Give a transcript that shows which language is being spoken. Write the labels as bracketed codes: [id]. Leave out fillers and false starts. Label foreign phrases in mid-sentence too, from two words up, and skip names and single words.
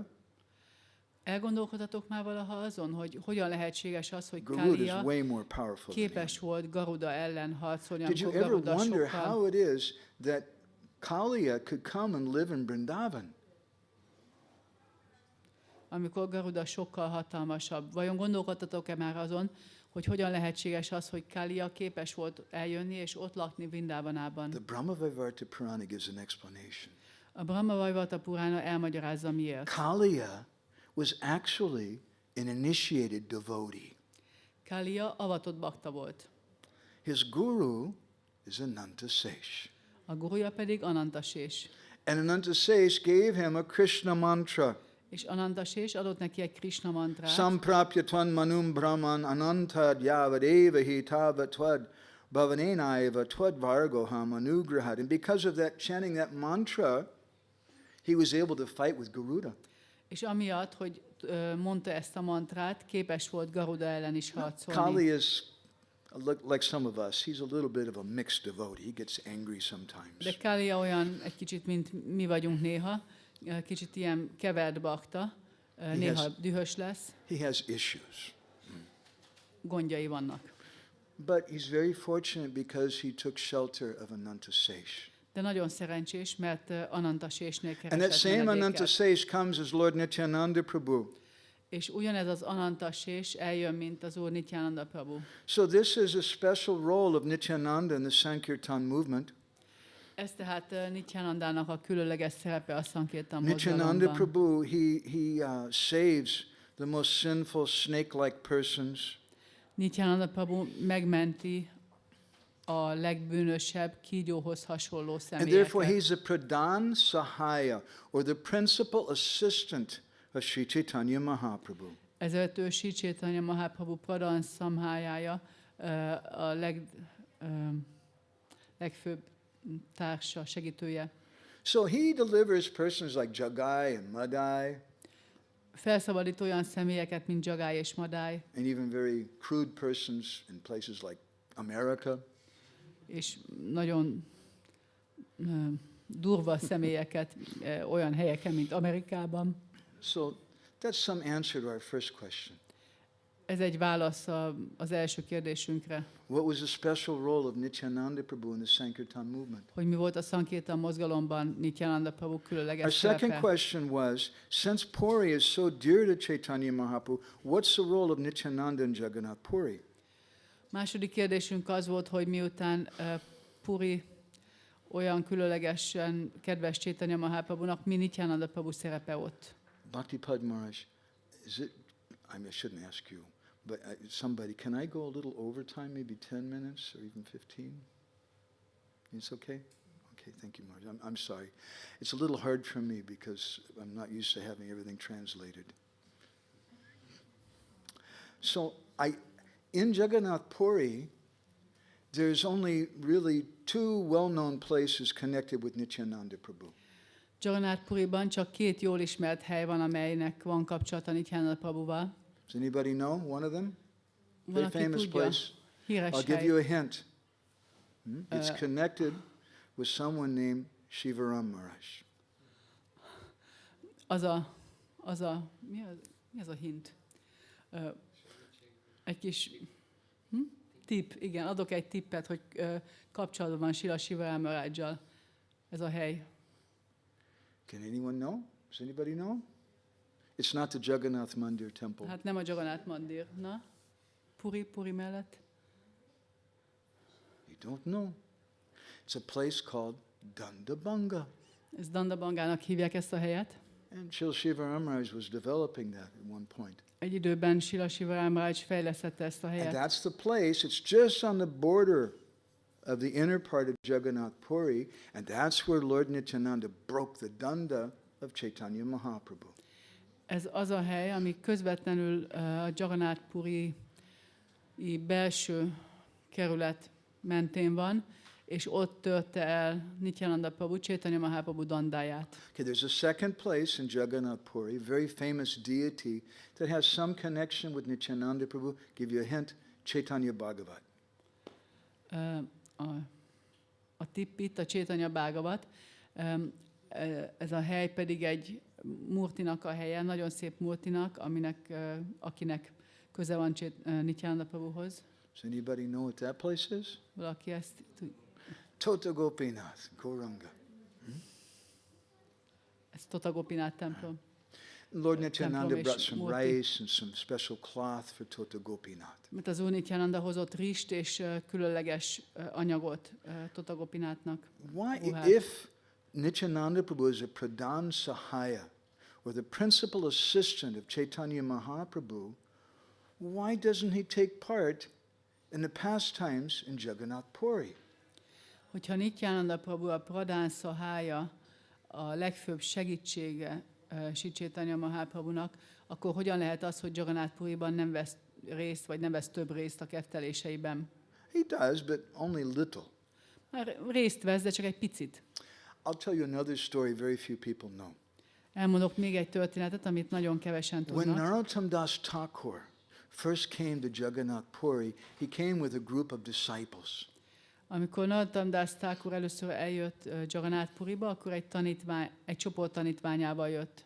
[hu] Elgondolkodhatok már valaha azon, hogy hogyan lehetséges az, hogy [en] Garuda is [hu] Kalia [en] way more powerful than him. [hu] képes volt Garuda ellen harcolni, [en] Did you [hu] amikor [en] ever [hu] Garuda [en] wonder [hu] sokkal... [en] how it is that Kaliya could come and live in Vrindavan? [hu] amikor Garuda sokkal hatalmasabb. Vajon gondolkodtatok-e már azon, hogy hogyan lehetséges az, hogy Kalia képes volt eljönni és ott lakni Vrindavanában? [en] The Brahmavaivarta Purana gives an explanation. [hu] A Brahma Vaivarta Purana elmagyarázza miért. [en] Kaliya was actually an initiated devotee. [hu] Kalia avatott bakta volt. [en] His guru is Ananta Sesh. [hu] A guruja pedig Anantasés. [en] And Ananta Sesh gave him a Krishna mantra. [hu] És Ananta Sés adott neki egy Krishna mantrát. [sa] Samprapya twan manum brahman anantad yavadeva hi tavatvad bhavanenaiva tvad vargoham anugrahad. [en] And because of that chanting that mantra, he was able to fight with Garuda. [hu] És amiatt, hogy mondta ezt a mantrát, képes volt Garuda ellen is harcolni. [en] Kali is like some of us. He's a little bit of a mixed devotee. He gets angry sometimes. [hu] De Kali olyan egy kicsit, mint mi vagyunk néha, kicsit ilyen kevert bakta, néha dühös lesz. [en] He has issues. [hu] Gondjai vannak. [en] But he's very fortunate because he took shelter of Ananta Sesh. [hu] De nagyon szerencsés, mert Ananta Sésnél [en] And that [hu] keresett [en] same Ananta [hu] menedéket. [en] Sesh comes as Lord Nityananda Prabhu. [hu] És ugyanez az Ananta Sés eljön, mint az Úr Nityananda Prabhu. [en] So this is a special role of Nityananda in the Sankirtan movement. [hu] Ez tehát Nityanandának a különleges szerepe a sankirtan [en] Nityananda [hu] mozgalomban. [en] Prabhu, he saves the most sinful snake-like persons. [hu] Nityananda Prabhu megmenti a legbűnösebb, kígyóhoz hasonló [en] And therefore [hu] személyeket. [en] he's the [sa] Pradhan Sahaya, [en] or the principal assistant of Sri Chaitanya Mahaprabhu. [hu] Ezért ő Sri Chaitanya Mahaprabhu [sa] Pradhan Samhájája, [hu] a legfőbb társa, segítője. [en] So he delivers persons like Jagai and Madai, [hu] Felszabadít olyan személyeket, mint Jagai és Madai, [en] and even very crude persons in places like America. [hu] és nagyon durva személyeket olyan helyeken, mint Amerikában. [en] So that's some answer to our first question. [hu] Ez egy válasz az első kérdésünkre, [en] What was the special role of Nityananda Prabhu in the Sankirtan movement? [hu] hogy mi volt a sankirtan mozgalomban Nityananda Prabhu [en] Our [hu] különleges [en] second [hu] szerepe. [en] question was, since Puri is so dear to Chaitanya Mahaprabhu, what's the role of Nityananda in Jagannath Puri? [hu] Második kérdésünk az volt, hogy miután Puri olyan különlegesen kedves Chaitanya Mahaprabhunak, mi Nityananda Prabhu szerepe ott? [en] Bhaktipad Maharaj, I shouldn't ask you, but somebody, can I go a little overtime, maybe 10 minutes or even 15? It's okay? Okay, thank you, Maharaj. I'm sorry. It's a little hard for me because I'm not used to having everything translated. So in Jagannath Puri, there's only really two well-known places connected with Nityananda Prabhu. [hu] Jagannath Puriban csak két jól ismert hely van, amelynek van kapcsolata Nityananda Prabhuval. [en] Does anybody know one of them? [hu] Van, [en] Very [hu] aki [en] famous [hu] tudja. [en] place. [hu] Híres [en] I'll give [hu] hely. [en] you a hint. It's connected with someone named Shivaram Maharaj. [hu] Mi az a hint? Egy kis tipp, igen, adok egy tippet, hogy kapcsolatban van Srila Shivaram Maharajjal ez a hely. [en] Can anyone know? Does anybody know? It's not the Jagannath Mandir temple. [hu] Hát nem a Jagannath Mandir, na? Puri mellett? [en] You don't know. It's a place called Dandabanga. [hu] Ez Dandabangának hívják ezt a helyet. [en] And Srila Shivaram Maharaj was developing that at one point. [hu] Egy időben Srila Shivaram Maharaj fejlesztette ezt a [en] And [hu] helyet. [en] that's the place, it's just on the border of the inner part of Jagannath Puri, and that's where Lord Nityananda broke the danda of Chaitanya Mahaprabhu. [hu] Ez az a hely, ami közvetlenül a Jagannath Puri belső kerület mentén van, és ott törte el Nityananda Prabhu, Chaitanya Mahaprabhu dandáját. [en] Okay, there's a second place in Jagannath Puri, very famous deity that has some connection with Nityananda Prabhu. Give you a hint, Chaitanya Bhagavat. [hu] A tipp itt, a Chaitanya Bhagavat. Ez a hely pedig egy murtinak a helye, nagyon szép murtinak, akinek köze van Nityananda Prabhuhoz. [en] Does anybody know what that place is? [hu] Valaki ezt tudja? [en] Tota Gopinath, Gauranga. [hu] Ez Tota Gopinath templom. [en] Lord Nityananda [hu] Templom [en] brought [hu] és [en] some [hu] murti. [en] rice and some special cloth for Tota Gopinath. [hu] Mert az Úr Nityananda hozott rist és különleges anyagot Tota Gopinathnak. [en] Why, [hu] Ruhát. [en] if Nityananda Prabhu is a [sa] Pradhan Sahaya, [en] or the principal assistant of Chaitanya Mahaprabhu, why doesn't he take part in the pastimes in Jagannath Puri? [hu] Hogyha Nityananda Prabhu a [sa] Pradhan Sahaya, [hu] a legfőbb segítsége Sri Chaitanya Mahaprabhunak, akkor hogyan lehet az, hogy Jagannath Puriban nem vesz részt, vagy nem vesz több részt a ketteléseiben? [en] He does, but only little. [hu] Már részt vesz, de csak egy picit. [en] I'll tell you another story very few people know. [hu] Elmondok még egy történetet, amit nagyon kevesen [en] When [hu] tudnak. [en] Narottam Das Thakur first came to Jagannath Puri, he came with a group of disciples. [hu] Amikor Nityananda Prabhu először eljött Jagannath Puriba, akkor egy csoport tanítványával jött.